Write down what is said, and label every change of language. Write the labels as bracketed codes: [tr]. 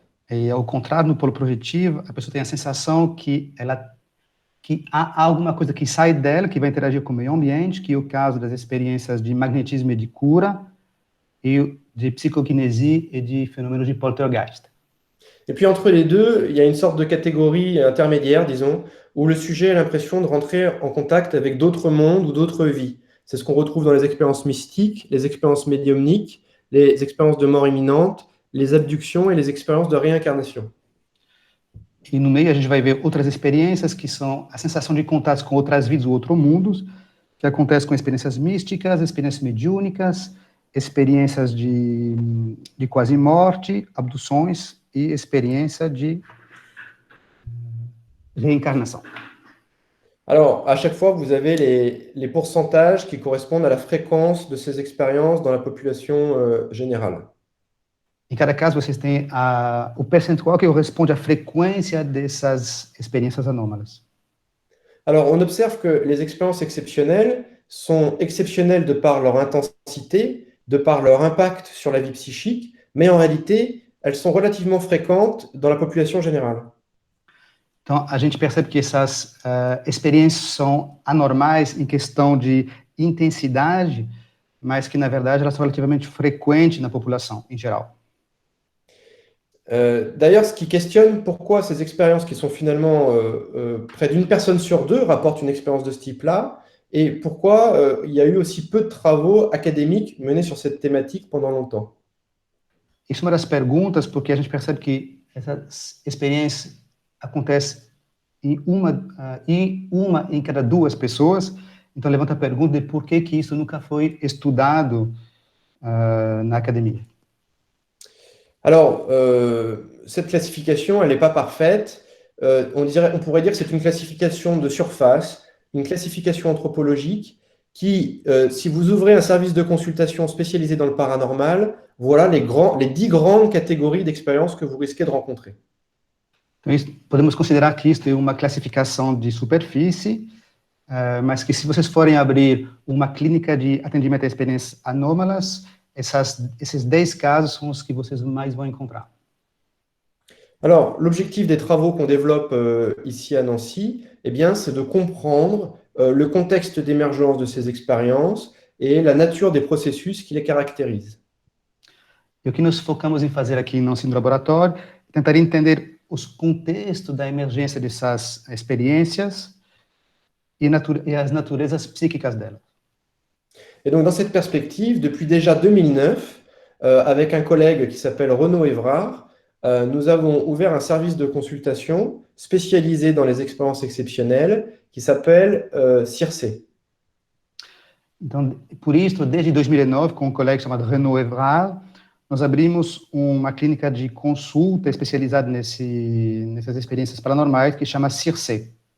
[pt] E, ao contrário, no polo projetivo, a pessoa tem a sensação que há alguma coisa que sai dela, que vai interagir com o meio ambiente, que é o caso das experiências de magnetismo e de cura, e [fr] de psicokinésie et de phénomènes de poltergeist. Et puis entre les deux, il y a une sorte de catégorie intermédiaire, disons, où le sujet a l'impression de rentrer en contact avec d'autres mondes ou d'autres vies. C'est ce qu'on retrouve dans les expériences mystiques, les expériences médiumniques, les expériences de mort imminente, les abductions et les expériences de réincarnation. [pt] E no meio a gente vai ver outras experiências que são a sensação de contatos com outras vidas ou outros mundos, que acontece com experiências místicas, experiências mediúnicas, experiências de quase-morte, abduções e experiência de réincarnation. [fr] Alors, à chaque fois, vous avez les pourcentages qui correspondent à la fréquence de ces expériences dans la population générale. [pt] Em cada caso, vocês têm o percentual que corresponde à frequência dessas experiências anômalas. [fr] Alors, on observe que les expériences exceptionnelles sont exceptionnelles de par leur intensité, de par leur impact sur la vie psychique, mais en réalité, elles sont relativement fréquentes dans la population générale. [pt] Então, a gente percebe que essas experiências são anormais em questão de intensidade, mas que, na verdade, elas são relativamente frequentes na população, em geral. [fr] D'ailleurs, ce qui questionne pourquoi ces expériences qui sont finalement près d'une personne sur deux rapportent une expérience de ce type-là, et pourquoi il y a eu aussi peu de travaux académiques menés sur cette thématique pendant longtemps. [pt] Isso é uma das perguntas, porque a gente percebe que essas experiências acontecem em uma em cada duas pessoas, então levanta a pergunta de por que isso nunca foi estudado na academia. [fr] Alors, cette classification, elle n'est pas parfaite. On pourrait dire que c'est une classification de surface, une classification anthropologique qui, si vous ouvrez un service de consultation spécialisé dans le paranormal, voilà les 10 grandes catégories d'expériences que vous risquez de rencontrer. [pt] Então, podemos considerar que isso é uma classificação de superfície, mas que se vocês forem abrir uma clínica de atendimento a experiências anômalas, esses 10 casos são os que vocês mais vão encontrar. [fr] Alors, l'objectif des travaux qu'on développe ici à Nancy, eh bien, c'est de comprendre le contexte d'émergence de ces expériences et la nature des processus qui les caractérisent. [pt] E o que nós focamos em fazer aqui no nosso laboratório é tentar entender os contextos da emergência dessas experiências e as naturezas psíquicas delas. [fr] Et donc, dans cette perspective, depuis déjà 2009, avec un collègue qui s'appelle Renaud Évrard, nous avons ouvert un service de consultation spécialisé dans les expériences exceptionnelles qui s'appelle CIRCE. [pt] Então, por isso, desde 2009, com um colega chamado Renaud Évrard, nós abrimos uma clínica de consulta especializada nessas experiências paranormais que chama CIRCE.